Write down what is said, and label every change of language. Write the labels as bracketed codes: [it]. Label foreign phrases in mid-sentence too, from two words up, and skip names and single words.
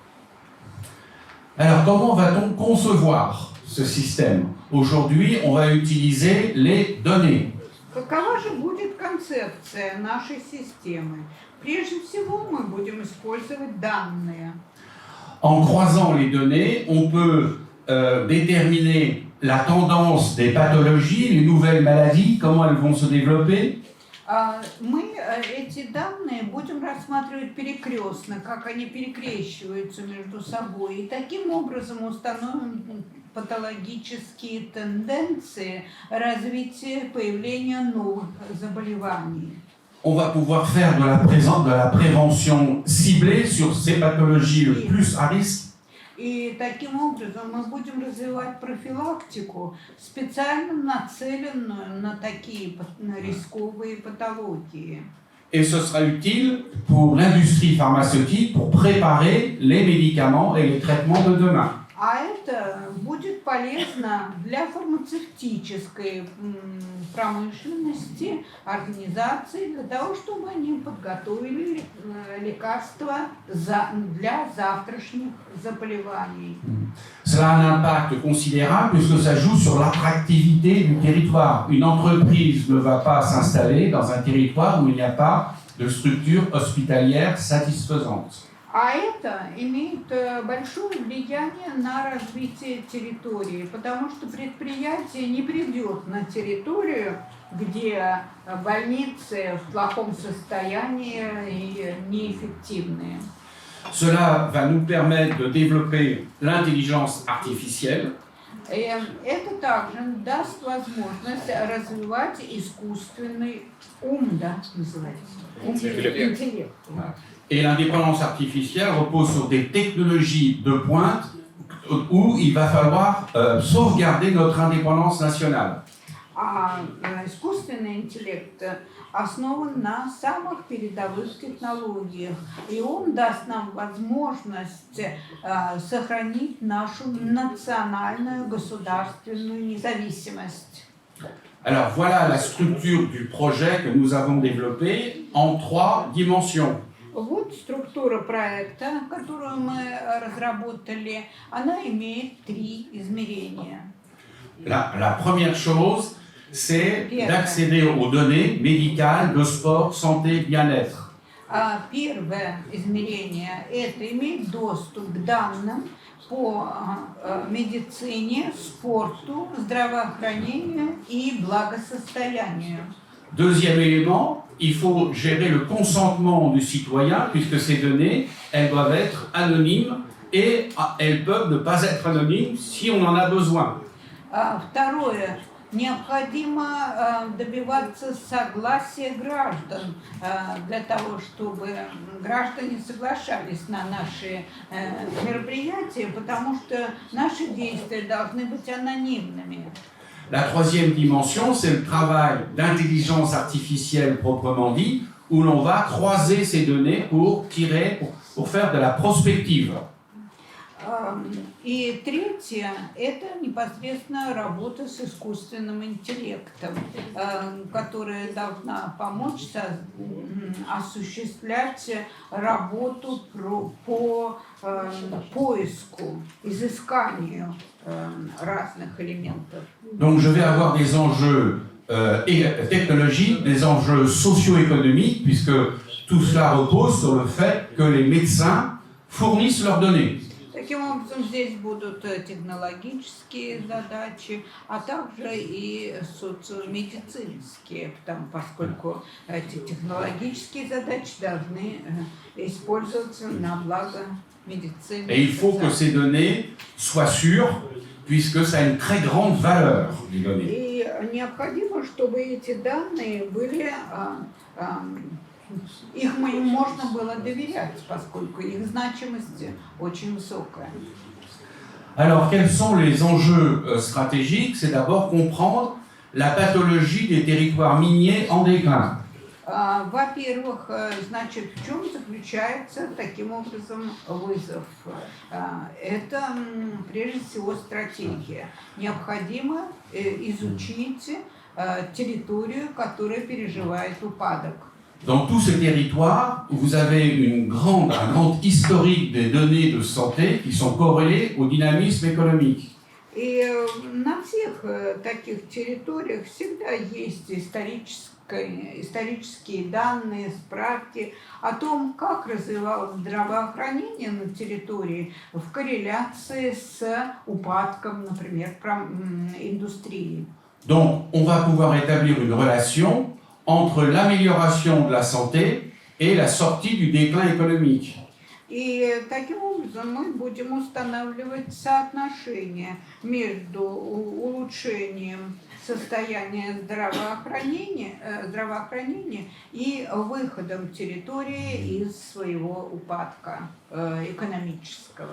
[fr] Alors, comment va-t-on concevoir ce système? Aujourd'hui, on va utiliser les données. [ru] Какова же будет концепция нашей системы? Прежде всего, мы будем использовать данные. [fr] En croisant les données, on peut déterminer la tendance des pathologies, les nouvelles maladies, comment elles vont se développer. [ru] Мы эти данные будем рассматривать перекрестно, как они перекрещиваются между собой, и таким образом установим патологические тенденции развития, появления новых заболеваний. [fr] On va pouvoir faire de la prévention ciblée sur ces pathologies le plus à risque. [ru] И таким образом мы будем развивать профилактику, специально нацеленную на такие рисковые патологии. [fr] Et ce sera utile pour l'industrie pharmaceutique pour préparer les médicaments et les traitements de demain. [ru] А это будет полезно для фармацевтической промышленности, организации, для того, чтобы они подготовили лекарства для завтрашних заболеваний. [fr] Cela a un impact considérable puisque ça joue sur l'attractivité du territoire. Une entreprise ne va pas s'installer dans un territoire où il n'y a pas de structure hospitalière satisfaisante. [ru] А это имеет большое влияние на развитие территории, потому что предприятие не придет на территорию, где больницы в плохом состоянии и неэффективные. [fr] Cela va nous permettre de développer l'intelligence artificielle. [ru] Это также даст возможность развивать искусственный ум, да, называется? Интеллект. [fr] Et l'indépendance artificielle repose sur des technologies de pointe où il va falloir sauvegarder notre indépendance nationale. [ru] А искусственный интеллект основан на самых передовых технологиях, и он даст нам возможность сохранить нашу национальную государственную независимость. [fr] Alors voilà la structure du projet que nous avons développé en 3 dimensions. [ru] Вот структура проекта, которую мы разработали, она имеет 3 измерения. [fr] La première chose, c'est d'accéder aux données médicales de sport, santé, bien-être. [ru] Первое измерение – это иметь доступ к данным по медицине, спорту, здравоохранению и благосостоянию. [fr] Deuxième élément, il faut gérer le consentement du citoyen, puisque ces données, elles doivent être anonymes et elles peuvent ne pas être anonymes si on en a besoin. [ru] Второе. Необходимо добиваться согласия граждан для того, чтобы граждане соглашались на наши мероприятия, потому что наши действия должны быть анонимными. [fr] La troisième dimension, c'est le travail d'intelligence artificielle proprement dit, où l'on va croiser ces données pour faire de la prospective. [ru] И третье – это непосредственно работа с искусственным интеллектом, которая должна помочь осуществлять работу по поиску, изысканию разных элементов. [fr] Donc je vais avoir des enjeux technologiques, des enjeux socio-économiques, puisque tout cela repose sur le fait que les médecins fournissent leurs données. [ru] Таким образом, здесь будут технологические задачи, а также и социомедицинские, поскольку эти технологические задачи должны использоваться на благо медицины. [fr] Et il faut que ces données soient sûres, puisque ça a une très grande valeur, les données. [ru] И необходимо, чтобы эти данные были их можно было доверять, поскольку их значимость очень высокая. [fr] Alors, quels sont les enjeux stratégiques? C'est d'abord comprendre la pathologie des territoires miniers en déclin. [ru] Во-первых, значит, в чем заключается таким образом вызов? Это прежде всего стратегия. Необходимо изучить территорию, которая переживает упадок. [fr] Dans tous ces territoires, vous avez un grand historique des données de santé qui sont corrélées au dynamisme économique. [ru] И на всех таких территориях всегда есть исторические данные, справки о том, как развивалось здравоохранение на территории в корреляции с упадком, например, индустрии. [fr] Donc, on va pouvoir établir une relation entre l'amélioration de la santé et la sortie du déclin économique. [ru] И таким образом мы будем устанавливать соотношение между улучшением состояния здравоохранения и выходом территории из своего упадка экономического.